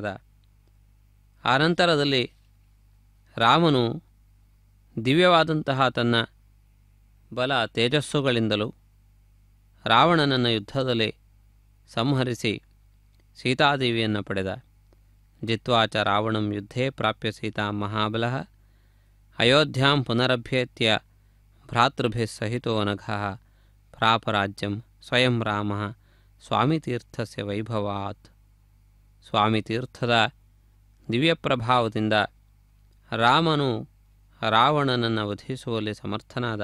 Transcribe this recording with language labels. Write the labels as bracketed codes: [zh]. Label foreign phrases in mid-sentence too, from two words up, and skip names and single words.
[kn] ಆನಂತರದಲ್ಲಿ ರಾಮನು ದಿವ್ಯವಾದಂತಹ ತನ್ನ ಬಲ ತೇಜಸ್ಸುಗಳಿಂದಲೂ ರಾವಣನನ್ನು ಯುದ್ಧದಲ್ಲಿ ಸಂಹರಿಸಿ ಸೀತಾದೇವಿಯನ್ನು ಪಡೆದ. [sa] ಜಿತ್ವಾಚ ರಾವಣಂ ಯುದ್ಧೇ ಪ್ರಾಪ್ಯ ಸೀತಾ ಮಹಾಬಲಃ ಅಯೋಧ್ಯಾಂ ಪುನರಭ್ಯೇತ್ಯ ಭ್ರಾತೃಭಿಃ ಸಹಿತೋ ನಘಃ ಪ್ರಾಪರಾಜ್ಯಂ ಸ್ವಯಂ ರಾಮಃ ಸ್ವಾಮಿತೀರ್ಥಸ್ಯ ವೈಭವಾತ್. [kn] ಸ್ವಾಮಿತೀರ್ಥದ ದಿವ್ಯ ಪ್ರಭಾವದಿಂದ ರಾಮನು ರಾವಣನನ್ನು ವಧಿಸುವಲ್ಲಿ ಸಮರ್ಥನಾದ.